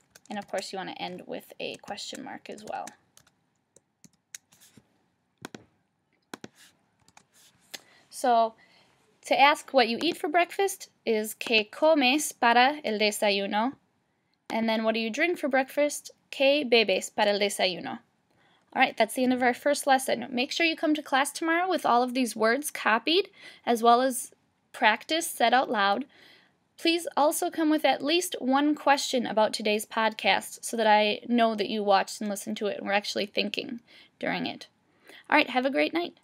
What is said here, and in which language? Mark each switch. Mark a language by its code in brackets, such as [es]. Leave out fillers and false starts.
[en] And of course you want to end with a question mark as well. So to ask what you eat for breakfast is [es] que comes para el desayuno. [en] And then what do you drink for breakfast? [es] Que bebes para el desayuno. [en] Alright, that's the end of our first lesson. Make sure you come to class tomorrow with all of these words copied, as well as practice said out loud. Please also come with at least one question about today's podcast so that I know that you watched and listened to it and were actually thinking during it. Alright, have a great night.